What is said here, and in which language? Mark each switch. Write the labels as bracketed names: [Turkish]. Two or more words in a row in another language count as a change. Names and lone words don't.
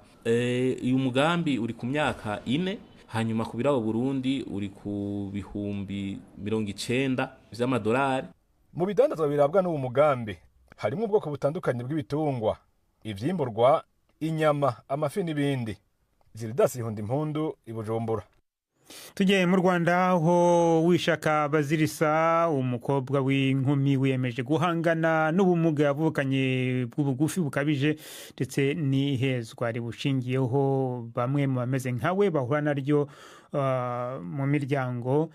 [Rundi] Uyu mugambi uri ku myaka 4, hanyuma kubiraho Burundi uri ku bihumbi 90 vy'amadolari. Mu bidandazwa birabwa n'uwo mugambi harimo ubwoko butandukanye bw'ibitungwa, ivyimburwa, inyama, amafi n'ibindi. Ziridas Ihundimpundu i Bujumbura. [Kinyarwanda] Tugiye mu Rwanda aho Wishaka Bazirisa umukobwa w'inkumi wiyemeje guhangana n'ubumuga yavukanye bw'ubugufi bukabije ndetse n'ihezwa ribushingiyeho bamwe mu bameze nkawe bahura naryo mu miryango.